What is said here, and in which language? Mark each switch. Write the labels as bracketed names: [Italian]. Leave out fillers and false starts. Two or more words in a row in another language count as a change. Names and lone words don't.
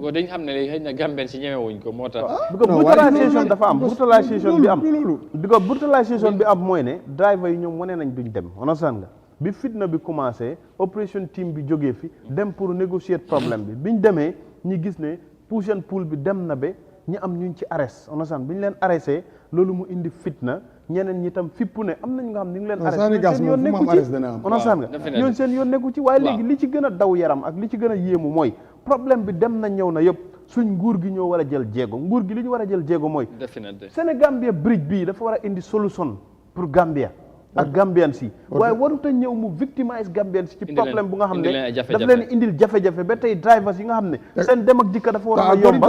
[Wolof] bi dañ xam ne léegi xëy na Gambien si ñemewuñ ko moo tax brutalisation dafa am brutalisation bi am because brutalisation bi am mooy ne driver yi ñoom wane nañ duñ dem understand nga bi fitna bi commencé opération team bi jógee fi dem pour négocier problème bi biñ demee ñi gis ne [English] push and [Wolof] pull bi dem na ba ñi am ñuñ ci arrest understand bi ñu leen arrêté loolu mu indi fitna ñeneen ñi tam fippu ne am nañ nga xam ni ngi leen arrêté seen yoon nekku ci understand nga ñoon seen yoon nekku ci waaye léegi li ci gën a daw yaram ak li ci gën a yéemu mooy problème bi dem na ñëw na yëpp suñ nguur gi ñoo war a jël jéego nguur gi li ñu war a jël jéego mooy Sénégambia bridge bii dafa war a indi solution pour Gambia ak Gambian si waaye warut a ñëw mu victimize Gambian si ci problème bu nga xam ne daf leen indil jafe-jafe ba tey drivers yi nga xam ne seen dem ak dikka dafa war a yomba